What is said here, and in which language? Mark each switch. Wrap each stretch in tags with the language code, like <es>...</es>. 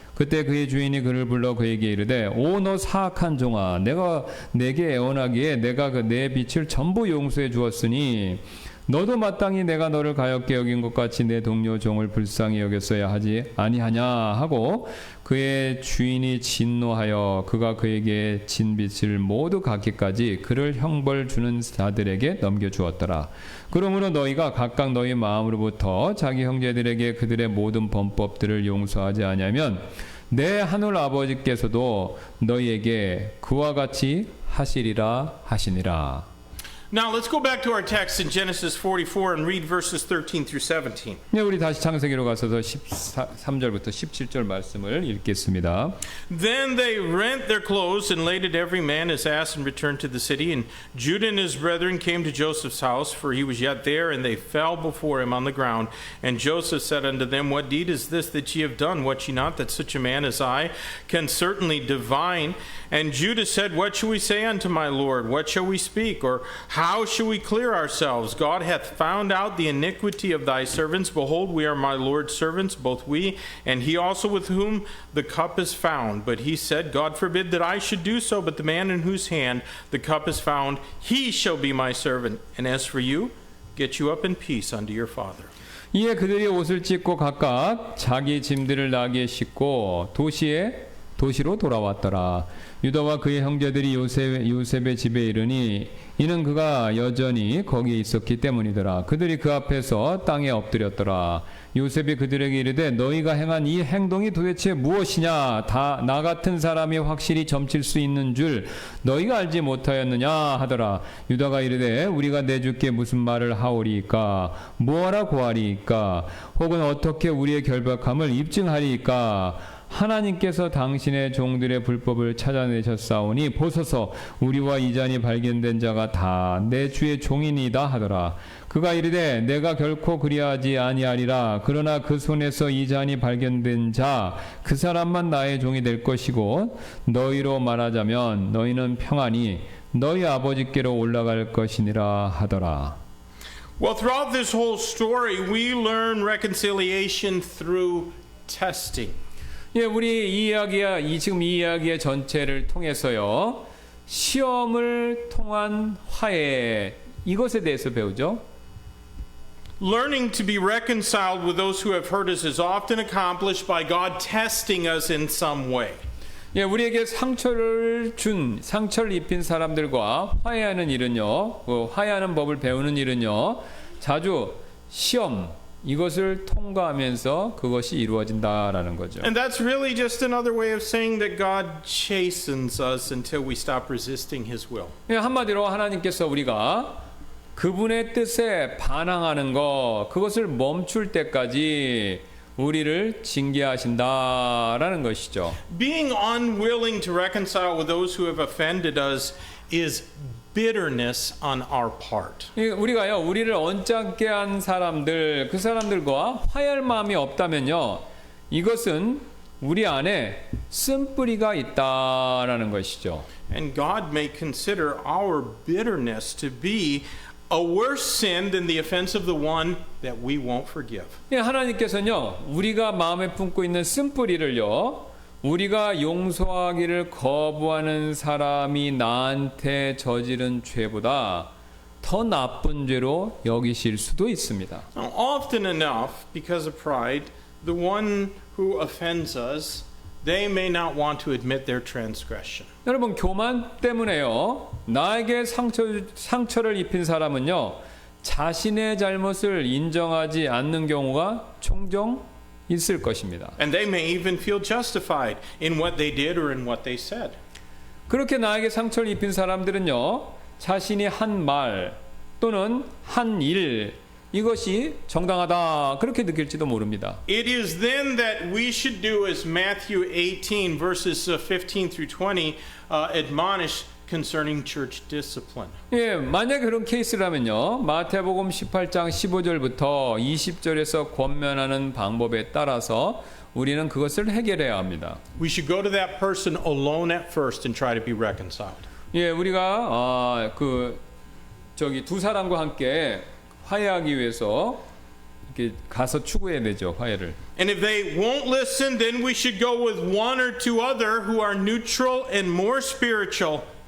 <ko>그때 그의 주인이 그를 불러 그에게 이르되, 오, 너 사악한 종아, 내가 내게 애원하기에 내가 내 빚을 전부 용서해 주었으니 너도 마땅히 내가 너를 가엾게 여긴 것 같이 내 동료 종을 불쌍히 여겼어야 하지 아니하냐 하고, 그의 주인이 진노하여 그가 그에게 진 빚을 모두 갚기까지 그를 형벌 주는 자들에게 넘겨주었더라. 그러므로 너희가 각각 너희 마음으로부터 자기 형제들에게 그들의 모든 범법들을 용서하지 아니하면 내 하늘 아버지께서도 너희에게 그와 같이 하시리라 하시니라.</ko> <en>Now let's go back to our text in Genesis 44 and read verses 13 through 17.</en> <ko>네, 우리 다시 창세기로 가서서 13절부터 17절 말씀을 읽겠습니다.</ko> <en>Then they rent their clothes and laded every man his ass and returned to the city. And Judah and his brethren came to Joseph's house, for he was yet there, and they fell before him on the ground. And Joseph said unto them, What deed is this that ye have done? Wot ye not that such a man as I can certainly divine? And Judah said, What shall we say unto my Lord? What shall we speak? Or how shall we clear ourselves? God hath found out the iniquity of thy servants. Behold, we are my Lord's servants, both we, and he also with whom the cup is found. But he said, God forbid that I should do so, but the man in whose hand the cup is found, he shall be my servant. And as for you, get you up in peace unto your father.</en> <ko>이에 그들이 옷을 찢고 각각 자기 짐들을 나귀에 싣고 도시로 돌아왔더라. 유다와 그의 형제들이 요셉의 집에 이르니 이는 그가 여전히 거기에 있었기 때문이더라. 그들이 그 앞에서 땅에 엎드렸더라. 요셉이 그들에게 이르되 너희가 행한 이 행동이 도대체 무엇이냐? 다 나 같은 사람이 확실히 점칠 수 있는 줄 너희가 알지 못하였느냐 하더라. 유다가 이르되 우리가 내 주께 무슨 말을 하오리이까? 무엇라 고하리이까? 혹은 어떻게 우리의 결박함을 입증하리이까? 하나님께서 당신의 종들의 불법을 찾아내셨사오니 보소서 우리와 이 잔이 발견된 자가 다 내 주의 종이니이다 하더라. 그가 이르되 내가 결코 그리하지 아니하리라. 그러나 그 손에서 이 잔이 발견된 자 그 사람만 나의 종이 될 것이고 너희로 말하자면 너희는 평안히 너희 아버지께로 올라갈 것이니라 하더라.</ko> <en>Well, throughout this whole story, we learn reconciliation through testing.</en> <ko>예, 우리 지금 이 이야기의 전체를 통해서요, 시험을 통한 화해, 이것에 대해서 배우죠.</ko> <en>Learning to be reconciled with those who have hurt us is often accomplished by God testing us in some way.</en> <ko>예, 우리에게 상처를 입힌 사람들과 화해하는 일은요, 화해하는 법을 배우는 일은요, 자주 시험, 이것을 통과하면서 그것이 이루어진다라는 거죠.</ko> <en>And that's really just another way of saying that God chastens us until we stop resisting His will.</en> <ko>예, 한마디로 하나님께서 우리가 그분의 뜻에 반항하는 것, 그것을 멈출 때까지 우리를 징계하신다라는 것이죠.</ko> <en>Being unwilling to reconcile with those who have offended us is bitterness on our part.</en> <ko>우리가요, 우리를 언짢게 한 사람들, 그 사람들과 화해할 마음이 없다면요, 이것은 우리 안에 쓴뿌리가 있다라는 것이죠.</ko> <en>And God may consider our bitterness to be a worse sin than the offense of the one that we won't forgive.</en> <ko>하나님께서는요, 우리가 마음에 품고 있는 쓴뿌리를요, 우리가 용서하기를 거부하는 사람이 나한테 저지른 죄보다 더 나쁜 죄로 여기실 수도 있습니다.</ko> <en>Now, often enough, because of pride, the one who offends us, they may not want to admit their transgression.</en> <ko>여러분, 교만 때문에요, 나에게 상처를 입힌 사람은요, 자신의 잘못을 인정하지 않는 경우가 종종 있을 것입니다.</ko> <en>And they may even feel justified in what they did or in what they said.</en> <ko>그렇게 나에게 상처를 입힌 사람들은요, 자신이 한 말 또는 한 일, 이것이 정당하다 그렇게 느낄지도 모릅니다.</ko> <en>It is then that we should do as Matthew 18 verses 15 through 20 admonish concerning church discipline.</en> <ko>예, 만약 그런 케이스라면요, 마태복음 18장 15절부터 20절에서 권면하는 방법에 따라서 우리는 그것을 해결해야 합니다.</ko> <en>We should go to that person alone at first and try to be reconciled.</en> <ko>예, 우리가 두 사람과 함께 화해하기 위해서 이렇게 가서 추구해야 되죠, 화해를.</ko> <en>And if they won't listen, then we should go with one or two other who are neutral and more spiritual.</en>